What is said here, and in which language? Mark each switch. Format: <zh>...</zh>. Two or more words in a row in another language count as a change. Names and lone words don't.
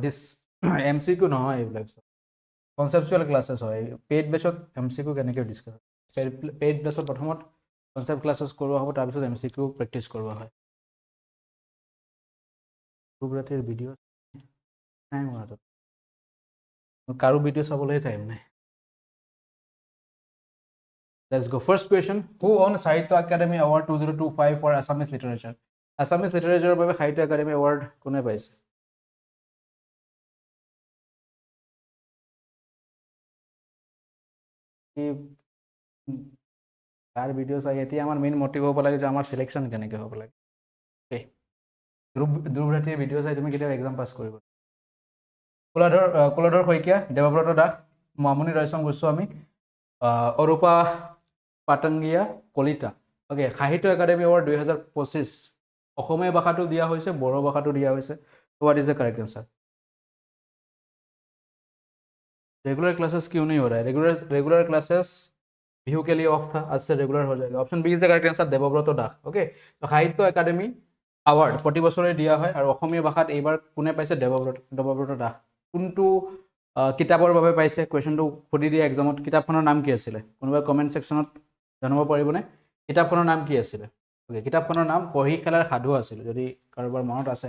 <as>দিছ MCQ নহয়, এইবিলাক কনচেপচুৱেল ক্লাছেছ হয়। পেইড বেচত MCQ কেনেকৈ ডিছকাছ হয়? পেইড বেচত প্ৰথমত কনচেপ্ট ক্লাছেছ কৰোৱা হ'ব, তাৰপিছত MCQ প্ৰেক্টিছ কৰোৱা হয়। ৰাতিৰ ভিডিঅ' নাই মোৰ হাতত, কাৰো ভিডিঅ' চাবলৈহে টাইম নাই।</as> <en>Let's go. First question. Who won Sahitya Academy Award 2025 for Assamese Literature? Assamese Literature</en> <as>বাবে Sahitya Academy Award কোনে পাইছে? তাৰ ভিডিঅ' চাই এতিয়া আমাৰ মেইন মটিভ হ'ব লাগে যে আমাৰ সিলেকশন কেনেকৈ হ'ব লাগে। ওকে, ধ্ৰুৱ ৰাতিৰ ভিডিঅ' চাই তুমি কেতিয়াও এক্সাম পাছ কৰিব। কুলধৰ শইকীয়া, দেৱব্ৰত দাস, মামনি ৰয়চম গোস্বামী, অৰূপা পাটংগিয়া কলিতা। ওকে, সাহিত্য একাডেমি এৱাৰ্ড 2025 অসমীয়া ভাষাটো দিয়া হৈছে, বড়ো ভাষাটো দিয়া হৈছে।</as> <en>What is the correct answer?</en> <hi>रेगुलर क्लासेस क्यों नहीं हो रहा है? रेगुलर क्लासेस बिहू के लिए ऑफ था, आज से रेगुलर हो जाएगा।</hi> <en>Option B is the correct answer, देवव्रत दास।</en> <as>অ'কে, তো সাহিত্য একাডেমী এৱাৰ্ড প্ৰতি बছৰে দিয়া হয় আৰু অসমীয়া ভাষাত এইবাৰ কোনে পাইছে? দেৱব্ৰত দাস। কোনটো কিতাপৰ বাবে পাইছে? কুৱেশ্যনটো সুধি দিয়া এক্সামত। কিতাপখনৰ নাম কি আছিলে? কোনোবাই কমেণ্ট ছেকশ্যনত জনাব পাৰিবনে? কিতাপখনৰ নাম কি আছিলে? ওকে, কিতাপখনৰ নাম কঢ়ি খেলাৰ সাধু আছিল, যদি কাৰোবাৰ মনত আছে।</as>